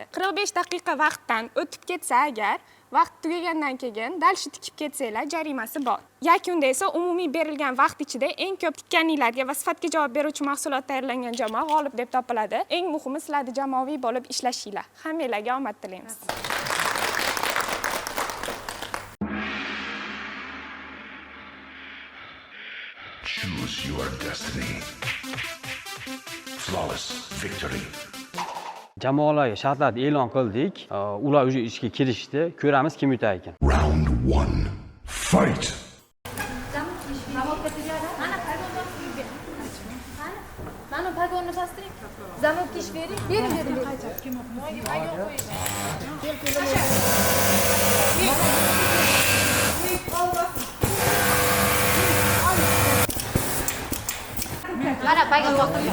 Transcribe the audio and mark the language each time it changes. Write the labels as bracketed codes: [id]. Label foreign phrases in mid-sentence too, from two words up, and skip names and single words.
[uz] 45 daqiqa vaqtdan o'tib ketsa agar, vaqt tugagandan keyin dal shu tikib ketsanglar jarimasi bor. Yakunda esa umumiy berilgan vaqt ichida eng ko'p tikkaninglarga va sifatga javob beruvchi mahsulot tayyorlangan jamoa g'olib deb topiladi. Eng muhimi sizlarning jamoaviy bo'lib ishlashinglar. Hammanglarga omad tilaymiz. [en] Choose your destiny. Flawless victory. [uz] Jamoalarga shartlarni e'lon qildik. Ular o'zi ishga kirishdi. Ko'ramiz kim yutar ekan. [en] Round 1. Fight. [uz] Mana pagonni pastiring. Zamok ish bering. Bering. Mana pagon bostirgan.